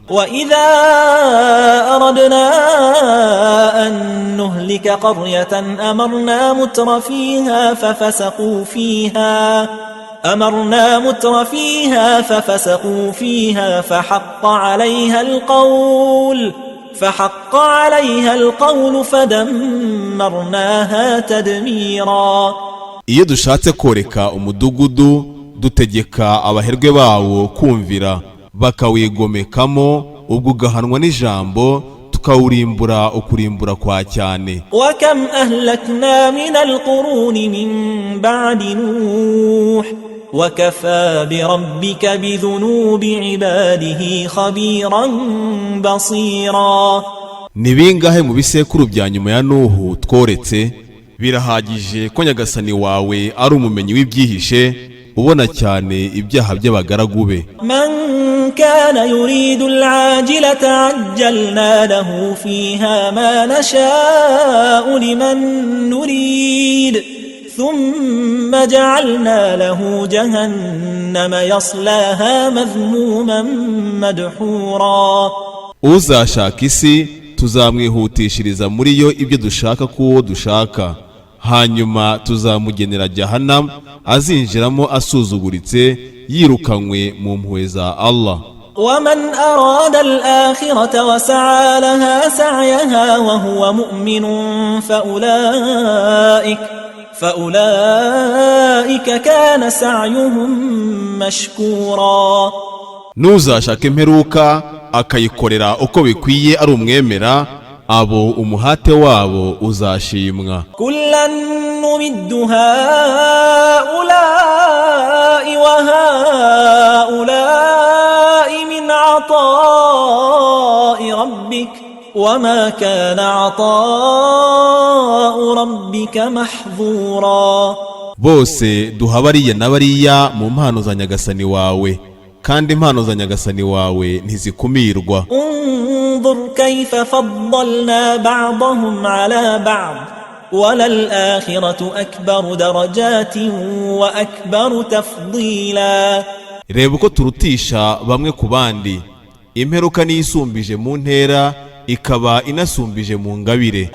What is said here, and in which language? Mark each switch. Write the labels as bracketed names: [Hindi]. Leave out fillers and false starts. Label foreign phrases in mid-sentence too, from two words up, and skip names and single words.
[Arabic] وإذا أردنا أن نهلك قرية أمرنا مترفيها ففسقوا فيها فحق عليها القول فدمرناها تدميرا. [Kinyarwanda] Iyo dushatse koreka umudugudu, dutegeka abaherwe bawo kumvira, bakawigomekamo, ubwo ugahanwa n'ijambo, tukawurimbura ukurimbura kwa cyane. [Arabic] وكم أهلكنا من القرون من بعد نوح وكفى بربك بذنوب عباده خبيرا بصيرا. [Kinyarwanda] Ni bingahe mu bisekuru bya nyuma ya Nuhu tworetse? Birahagije ko Nyagasani wawe ari umumenyi w'ibyihishe, ubona cyane ibyaha by'abagaragu be. [Arabic] من كان يريد العاجلة عجلنا له فيها ما نشاء لمن نريد ثم جعلنا له جهنم يصلاها مذموما مدحورا. [Kinyarwanda] Uzashaka isi tuzamwihutishiriza muri yo ibyo dushaka kuwo dushaka, hanyuma tuzamugenera Jahannam azinjiramo asuzuguritse, yirukanywe mu mpuhwe za Allah. [Arabic] ومن أراد الآخرة وسعى لها سعيها وهو مؤمن فأولئك كان سعيهم مشكورا. [Kinyarwanda] Nuzashaka imperuka akayikorera uko bikwiye ari umwemera, abo umuhate wabo uzashimwa. [Arabic] كلا نمد هؤلاء وهؤلاء من عطاء ربك وما كان عطاء ربك محظورا. [Kinyarwanda] Bose duha bariya na bariya mu mpano za Nyagasani wawe, kandi impano za Nyagasani wawe ntizikumirwa. [Arabic] انظر كيف فضلنا بعضهم على بعض وللآخرة أكبر درجات وأكبر تفضيلا. [Kinyarwanda] Reba uko turutisha bamwe ku bandi, imperuka niyisumbije mu ntera, ikaba inasumbije mu ngabire.